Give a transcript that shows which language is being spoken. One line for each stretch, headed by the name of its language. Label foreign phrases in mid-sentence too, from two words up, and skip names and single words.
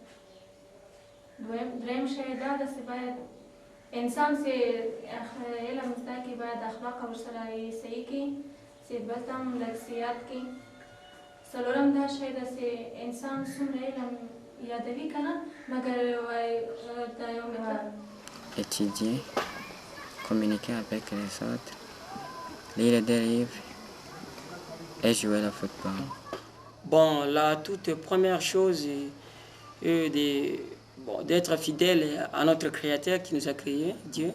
Pashto: دریم شی دا ده چې باید انسان چې علم زده کړي باید اخلاق ورسره یې صحیح کړي چې بس هم لږ زیات کړي. څلورم دا شی ده چې انسان څومره علم یادوي که نه مګر دا یو
French: étudier, communiquer avec les autres, lire des livres et jouer au football. Bon, la toute première chose est d'être fidèle à notre Créateur qui nous a créés, Dieu.